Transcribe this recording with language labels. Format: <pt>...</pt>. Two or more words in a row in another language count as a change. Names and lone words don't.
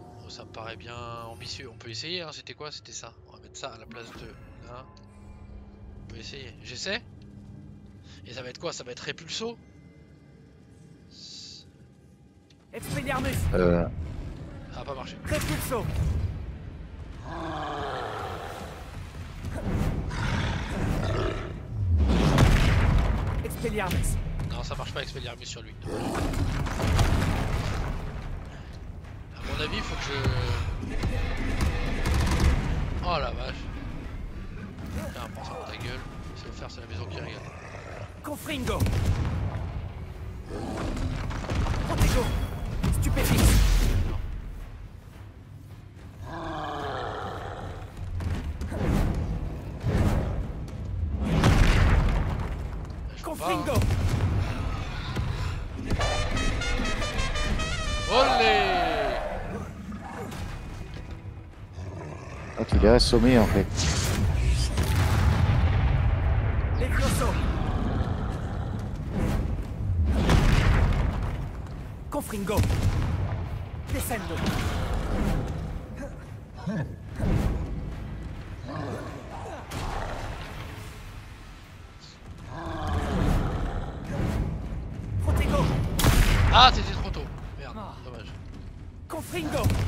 <fr>Oh, ça me paraît bien ambitieux. On peut essayer, hein. C'était quoi? C'était ça. On va mettre ça à la place de là. On peut essayer. J'essaie. Et ça va être quoi? Ça va être Répulso? Expelliarmus. Ça a pas marché. Répulso. Expelliarmus. Non, ça marche pas Expelliarmus sur lui. À mon avis, faut que je... Oh la vache. Tiens, prends ça dans ta gueule. C'est offert, c'est la maison qui régale. Confringo. Protego. Stupéfix. Confringo. Olé! Ah, tu l'as assommé en fait. Levioso. Confringo. Descendo. Protego. Ah, c'était trop tôt. Merde, dommage. Confringo.</fr>